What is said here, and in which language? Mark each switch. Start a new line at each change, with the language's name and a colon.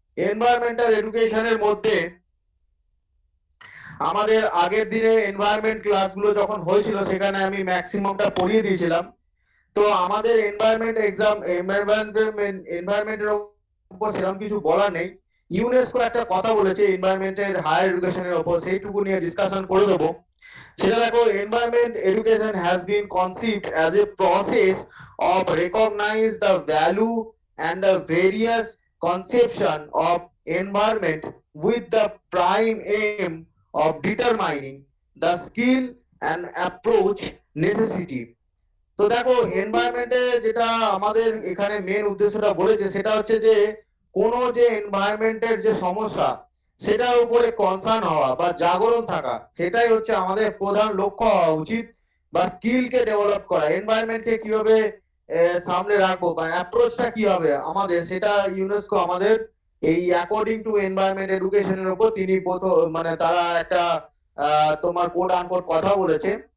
Bangla: Environmental এডুকেশনের মধ্যে আমাদের আগের দিনে এনভায়রনমেন্ট ক্লাসগুলো যখন হয়েছিল সেখানে আমি ম্যাক্সিমামটা পড়িয়ে দিয়েছিলাম। তো আমাদের এনভায়রনমেন্ট এক্সাম, এনভায়রনমেন্টের উপর সেরকম কিছু বলা নেই। ইউনেস্কো একটা কথা বলেছে এনভায়রনমেন্টের হায়ার এডুকেশনের উপর, সেইটুকু নিয়ে ডিসকাশন করে দেবো। সেটা দেখো,
English: environment education has been conceived as a process of recognize the value and the various conception of environment with the prime aim of determining the skill and approach necessity.
Bangla: তো দেখো এনভায়রনমেন্টে যেটা আমাদের এখানে মেন উদ্দেশ্যটা বলেছে সেটা হচ্ছে যে কোনো যে এনভায়রনমেন্টের যে সমস্যা সেটার উপরে কনসার্ন হওয়া বা জাগরণ থাকা, সেটাই হচ্ছে আমাদের প্রধান লক্ষ্য হওয়া উচিত। বা স্কিলকে ডেভেলপ করা, এনভায়রনমেন্টকে কিভাবে সামনে রাখবো বা অ্যাপ্রোচটা কি হবে আমাদের, সেটা ইউনেস্কো আমাদের এই অ্যাকর্ডিং টু এনভায়রনমেন্ট এডুকেশনের উপর তিনি প্রথম মানে তারা একটা তোমার কোড আনকোড কথা বলেছে।